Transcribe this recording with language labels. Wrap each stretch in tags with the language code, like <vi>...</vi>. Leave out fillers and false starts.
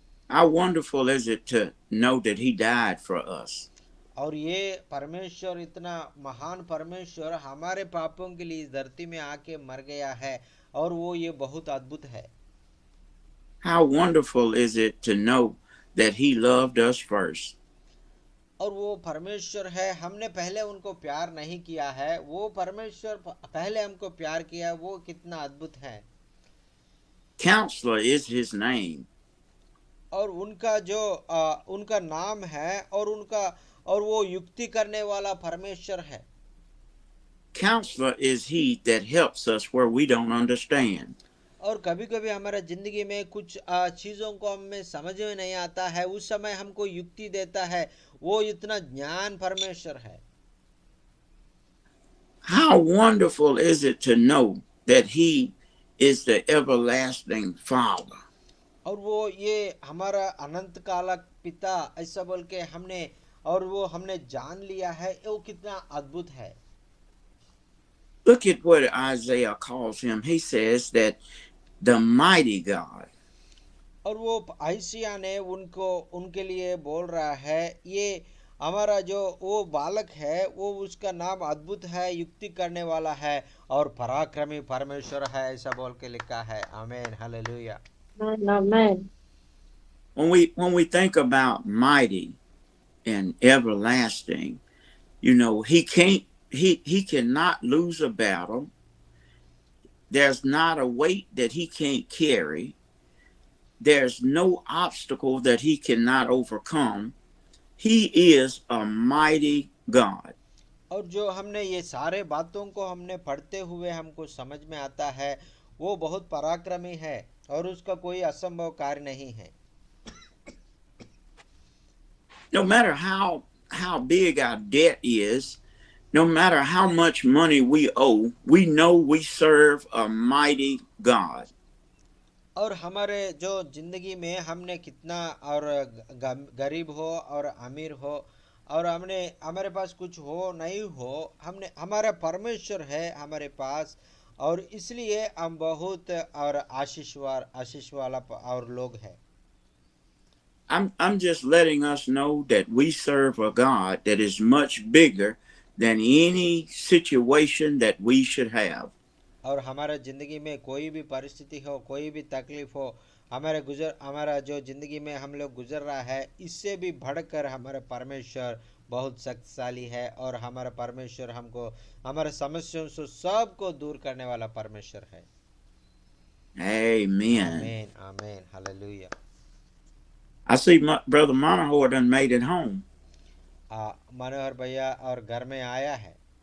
<en>How wonderful is it to know that he died for us.</en> <hi>और ये परमेश्वर इतना महान परमेश्वर हमारे पापों के लिए इस धरती में आके मर गया है और वो ये बहुत अद्भुत है।</hi> <en>How wonderful is it to know that he loved us first.</en> <hi>और वो परमेश्वर है, हमने पहले उनको प्यार नहीं किया है, वो परमेश्वर पहले हमको प्यार किया, वो कितना अद्भुत है।</hi> <en>Counselor is his name.</en> <hi>और उनका जो उनका नाम है और वो युक्ति करने वाला परमेश्वर है।</hi> <en>Counselor is he that helps us where we don't understand.</en> <hi>और कभी कभी हमारा जिंदगी में कुछ चीजों को हमें समझ में नहीं आता है, उस समय हमको युक्ति देता है, वो इतना ज्ञान परमेश्वर है।</hi> <en>How wonderful is it to know that he is the everlasting Father.</en> <hi>और वो ये हमारा अनंत कालक पिता, ऐसा बोल के हमने जान लिया है, वो कितना अद्भुत है।</hi> <en>Look at what Isaiah calls him. He says that the mighty God.</en> <hi>और वो आइसिया ने उनके लिए बोल रहा है, ये हमारा जो वो बालक है वो उसका नाम अद्भुत है, युक्ति करने वाला है और पराक्रमी परमेश्वर है, ऐसा बोल के लिखा है। आमीन, hallelujah.</hi> <en>Amen. When we think about mighty and everlasting, you know, he cannot lose a battle. There's not a weight that he can't carry. There's no obstacle that he cannot overcome. He is a mighty God.</en> <hi>और जो हमने ये सारे बातों को हमने पढ़ते हुए हमको समझ में आता है, वो बहुत पराक्रमी है और उसका कोई असंभव कार्य नहीं है।</hi> <en>No matter how big our debt is, no matter how much money we owe, we know we serve a mighty God.</en> <hi>और हमारे जो जिंदगी में हमने कितना और गरीब हो और अमीर हो और हमारे पास कुछ हो नहीं हो, हमारा परमेश्वर है हमारे पास, और इसलिए हम बहुत और आशीष वाला और लोग हैं।</hi> <en>I'm just letting us know that we serve a God that is much bigger than any situation that we should have.</en> <hi>और हमारा जिंदगी में कोई भी परिस्थिति हो, कोई भी तकलीफ हो, हमारा जो जिंदगी में हम लोग गुजर रहा है, इससे भी बढ़कर हमारा परमेश्वर बहुत शक्तिशाली है और हमारा परमेश्वर हमको हमारे समस्याओं से सबको दूर करने वाला परमेश्वर है।</hi> <en>Amen.</en> <hi>आमीन, आमीन, hallelujah.</hi> <en>I see Brother Monaho done made it home.</en> <hi>मनोहर भैया और घर में आया है।</hi>